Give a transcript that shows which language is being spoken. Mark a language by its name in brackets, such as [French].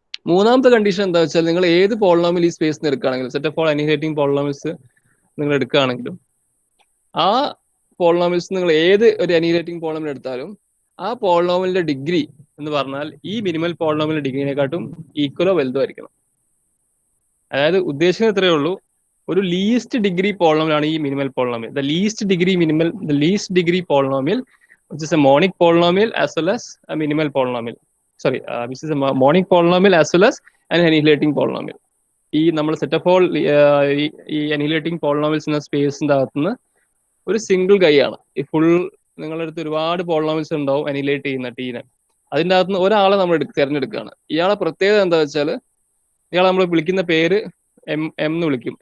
[Malayalam] മൂന്നാമത്തെ കണ്ടീഷൻ എന്താ വെച്ചാൽ നിങ്ങൾ ഏത് പോളിനോമിയൽ ഈ സ്പേസിൽ നിന്ന് എടുക്കുകയാണെങ്കിലും സെറ്റ് ഓഫ് ഓൾ അനിഹിലേറ്റിംഗ് പോളിനോമിയൽസ് നിങ്ങൾ എടുക്കുകയാണെങ്കിലും ആ പോളിനോമിയൽസ് നിങ്ങൾ ഏത് ഒരു അനിഹിലേറ്റിംഗ് പോളിനോമിയൽ എടുത്താലും ആ പോളിനോമിയലിന്റെ ഡിഗ്രി എന്ന് പറഞ്ഞാൽ ഈ മിനിമൽ പോളിനോമിയൽ ഡിഗ്രിനെക്കാട്ടും ഈക്വലോ വലുതോ ആയിരിക്കണം. അതായത് ഉദ്ദേശിക്കുന്നത് ഇത്രയേ ഉള്ളൂ, ഒരു ലീസ്റ്റ് ഡിഗ്രി പോളിനോമിയൽ ആണ് ഈ minimal polynomial. [English] The least degree polynomial which is a monic polynomial as well as a minimal polynomial. Sorry, which is a monic polynomial as well as an annihilating polynomial. [Malayalam] ഈ നമ്മൾ set of all ഈ അനിഹിലേറ്റിംഗ് polynomials എന്ന സ്പേസിന്റെ അകത്തുനിന്ന് ഒരു single ഗൈ ആണ്. ഈ full നിങ്ങളുടെ അടുത്ത് ഒരുപാട് പോളിനോമിയൽസ് ഉണ്ടാവും അനിഹിലേറ്റ് ചെയ്യുന്ന ടീനെ. അതിൻ്റെ അകത്തുനിന്ന് ഒരാളെ നമ്മൾ തിരഞ്ഞെടുക്കുകയാണ്. ഇയാളെ പ്രത്യേകത എന്താ വെച്ചാൽ ഇയാളെ നമ്മൾ വിളിക്കുന്ന പേര് എം എന്ന് വിളിക്കും.